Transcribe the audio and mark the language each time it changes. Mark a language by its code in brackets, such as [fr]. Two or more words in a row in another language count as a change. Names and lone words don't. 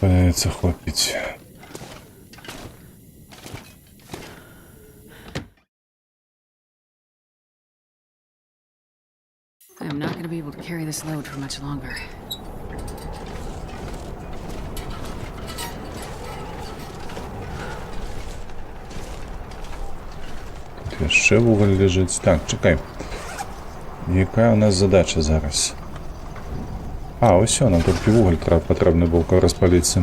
[ru] называется, хлопить. [en] I'm not going to be able to carry this load for much longer. [be] Тут яшчэ вугаль лежыць. Так, чакай. Якая у нас задача зараз? А, усё, нам толькі вугаль патрэбны быў, каб распаліцца.